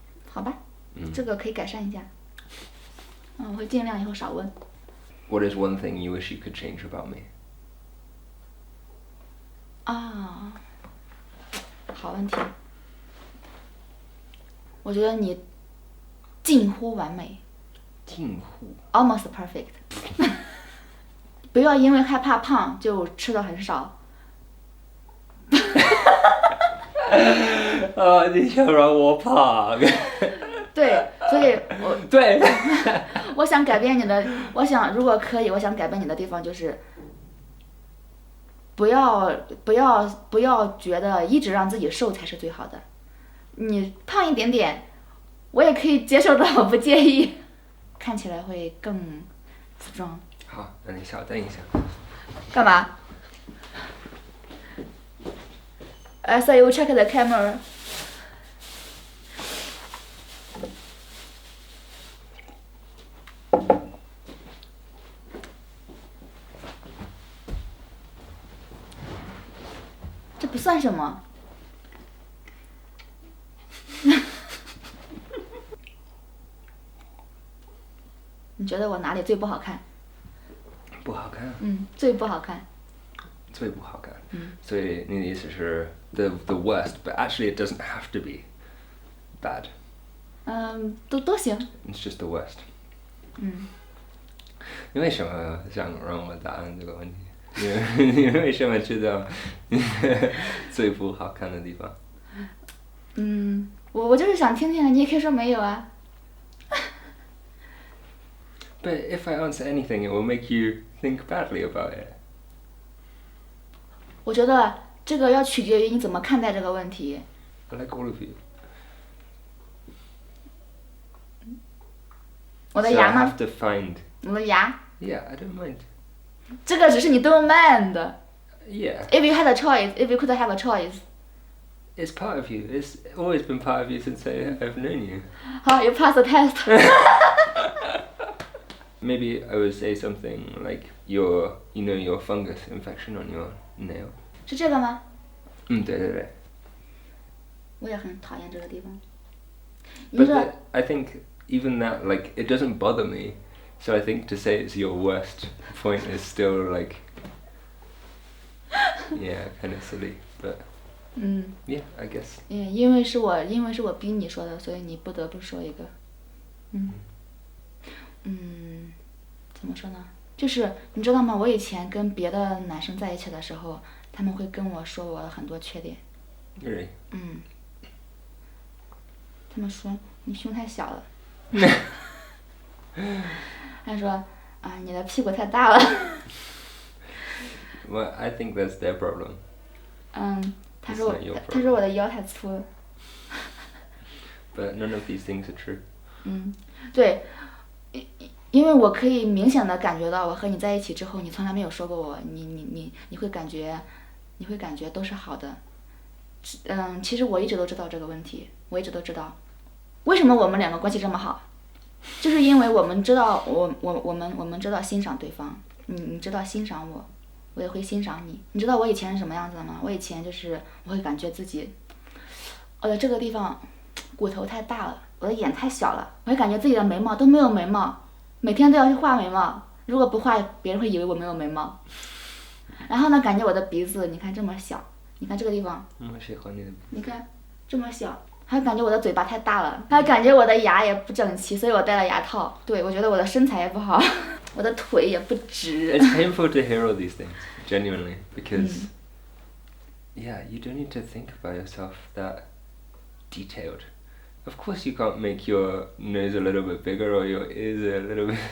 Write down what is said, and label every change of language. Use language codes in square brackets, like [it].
[zh] 好吧，这个可以改善一下。我会尽量以后少问。 [en] What is one thing you wish you could change about me? [zh] 啊，好问题。我觉得你近乎完美。近乎。 [en] almost perfect。 [zh] 不要因为害怕胖就吃的很少。你想让我胖？对，所以对。我想改变你的，如果可以，我想改变你的地方就是，不要觉得一直让自己瘦才是最好的，你胖一点点，我也可以接受的，我不介意，看起来会更strong。好，那你稍等一下。干嘛？ [en] I saw you check the camera. [zh] 这不算什么。你觉得我哪里最不好看？不好看。最不好看。最最不好看。所以你的意思是 [en] the worst, but actually it doesn't have to be bad. [zh] 都行。 [en] It's just the worst. [zh] 你为什么想让我答案这个问题？你为什么知道最不好看的地方？我就是想听听，你也可以说没有啊。 [en] But if I answer anything, it will make you think badly about it. [zh] 我觉得这个要取决于你怎么看待这个问题。 [en] I like all of you. [zh] 我的 [en] So [zh] 牙 [en] I [zh] 吗 [en] have？ to find. [zh] 我的牙， [en] Yeah, I don't mind. [zh] 这个只是你 [en] don't mind。 Yeah, If you had a choice, if you could have a choice. it's part of you. It's always been part of you since I've known you. 好，you pass the test. Maybe I would say something like your fungus infection on your nail. [zh] 是这个吗？对对对。我也很讨厌这个地方。 [en] But I think even that, like, it doesn't bother me. So I think to say it's your worst point is still like, yeah, kind of silly. But yeah, I guess. [zh] 因为是我逼你说的，所以你不得不说一个。怎么说呢？就是你知道吗？我以前跟别的男生在一起的时候，他们会跟我说我很多缺点。 [en] Really? [zh] 他们说你胸太小了。他说啊，你的屁股太大了。 [en] Well, I think that's their problem. [zh] 他说 [en] It's not your [zh] 他说我的腰太粗了。 [en] But none of these things are true. [zh] 对，因为我可以明显的感觉到，我和你在一起之后，你从来没有说过我，你会感觉都是好的。其实我一直都知道这个问题，我一直都知道，为什么我们两个关系这么好，就是因为我们知道我们知道欣赏对方，你知道欣赏我，我也会欣赏你。你知道我以前是什么样子的吗？我以前就是我会感觉自己，这个地方骨头太大了，我的眼太小了，我会感觉自己的眉毛都没有眉毛，每天都要去画眉毛，如果不画，别人会以为我没有眉毛。然后呢，感觉我的鼻子，你看这么小，你看这个地方，我喜欢你的鼻子。你看这么小，还感觉我的嘴巴太大了，还感觉我的牙也不整齐，所以我戴了牙套。对，我觉得我的身材也不好，我的腿也不直。 [en] It's painful to hear all these things, genuinely, because yeah, you don't need to think about yourself that detailed. Of course you can't make your nose a little bit bigger or your ears a little bit...